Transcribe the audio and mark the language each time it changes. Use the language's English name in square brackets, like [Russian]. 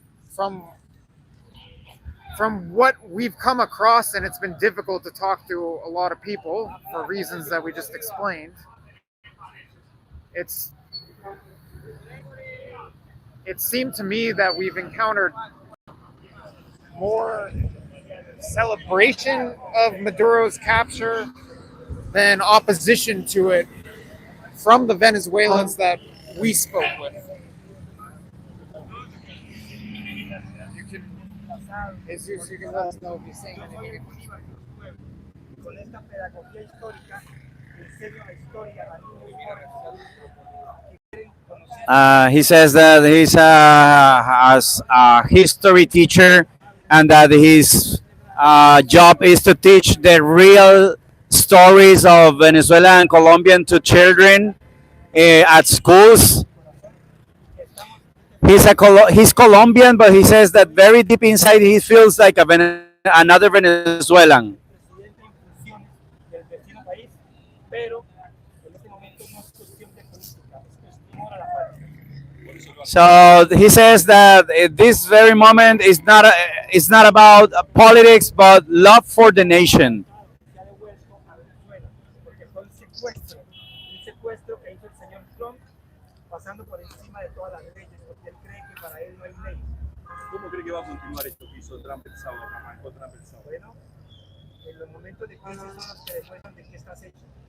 [English] From what we've come across, and it's been difficult to talk to a lot of people for reasons that we just explained, it's it seemed to me that we've encountered more celebration of Maduro's capture than opposition to it from the Venezuelans that we spoke with. You can, Jesus, you can let us know if you're saying anything. [Spanish] Con esta pedagogía histórica, enseño la historia a niños y jóvenes que quieren conocer. [English] He says that he's a history teacher and that his job is to teach the real stories of Venezuela and Colombian to children at schools. He's Colombian, but he says that very deep inside he feels like another Venezuelan. [Spanish] Presidente en funciones del vecino país, pero en este momento no es cuestión de política, es cuestión ahora la paz. [English] So he says that at this very moment it's not about politics, but love for the nation. [Spanish] Se ha devuelto a Venezuela, porque fue un secuestro que hizo el señor Trump, pasando por encima de todas las leyes, porque él cree que para él no hay leyes. ¿Cómo cree que va a continuar esto que hizo Trump el sábado, que arrancó Trump el sábado? Bueno, en los momentos de crisis son los que demuestran de qué estás hecho.